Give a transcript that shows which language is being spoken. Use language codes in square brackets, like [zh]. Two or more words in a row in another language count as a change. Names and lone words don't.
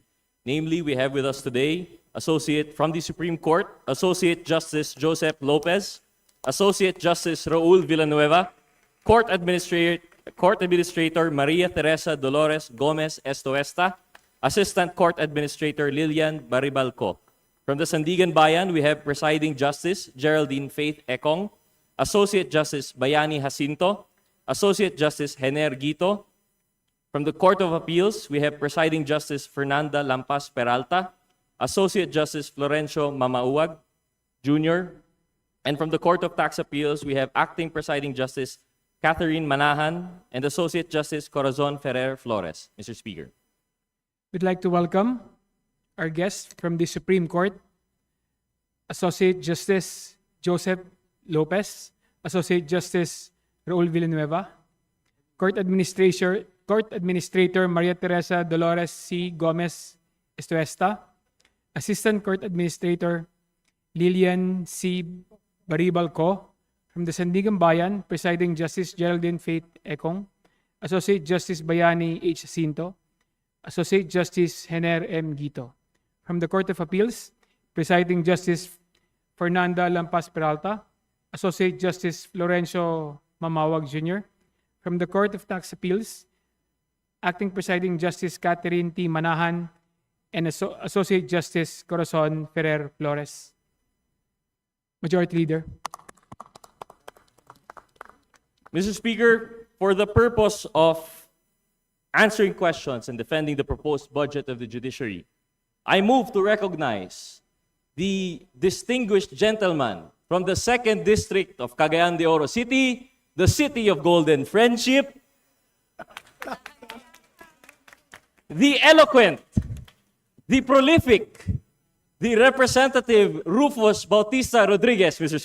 [en] Namely, we have with us today, Associate from the Supreme Court, Associate Justice Joseph Lopez, Associate Justice Raul Villanueva, Court Administrator Maria Teresa Dolores Gomez Estoesta, Assistant Court Administrator Lilian Baribalco. From the Sandigan Bayan, we have Presiding Justice Geraldine Faith Ekong, Associate Justice Bayani Jacinto, Associate Justice Hener Guito. From the Court of Appeals, we have Presiding Justice Fernanda Lampas Peralta, Associate Justice Florencio Mamauag Jr., and from the Court of Tax Appeals, we have Acting Presiding Justice Catherine Manahan and Associate Justice Corazon Ferrer Flores. Mr. Speaker. We'd like to welcome our guest from the Supreme Court, Associate Justice Joseph Lopez, Associate Justice Raul Villanueva, Court Administrator Maria Teresa Dolores C. Gomez Estoesta, Assistant Court Administrator Lilian C. Baribalco. From the Sandigan Bayan, Presiding Justice Geraldine Faith Ekong, Associate Justice Bayani H. Jacinto, Associate Justice Hener M. Guito. From the Court of Appeals, Presiding Justice Fernanda Lampas Peralta, Associate Justice Florencio Mamawag Jr. From the Court of Tax Appeals, Acting Presiding Justice Catherine T. Manahan and Associate Justice Corazon Ferrer Flores. Majority Leader. Mr. Speaker, for the purpose of answering questions and defending the proposed budget of the judiciary, I move to recognize the distinguished gentleman from the 2nd District of Cagayan de Oro City, the City of Golden Friendship, the eloquent, the prolific, the Representative Rufus Bautista Rodriguez, Mr.